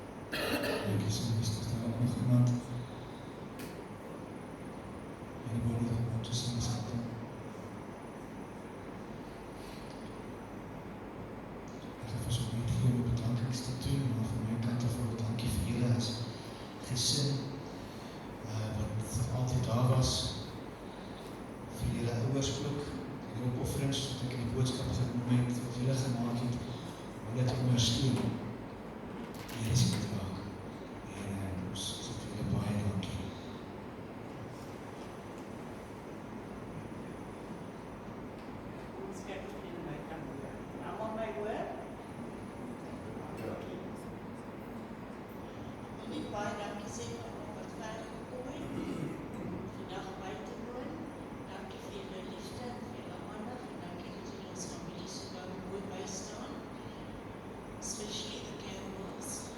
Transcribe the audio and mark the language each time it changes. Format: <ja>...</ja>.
<af>Dankie so, is daar nog iemand?</af> <en>Anybody that wants to say something?</en> <af>Ek het vir so net geen bedankings te doen, maar van my kant af ook dankie vir julle as gesin, wat altyd daar was, vir julle ouers ook, en die opofferings, wat ek in die boodskap genoem het, wat julle gemaak het, om dit te ondersteun. Julle is dit ook. En ons sê vir julle baie dankie.</af> <en>I'm on my word.</en> <af>En ek baie dankie sê vir almal wat ver gekom het. Vandag by te woon. Dankie vir julle liefde, vir julle aandag en dankie dat julle ons familie so mooi bystaan.</af> <en>Especially the Campbells.</en>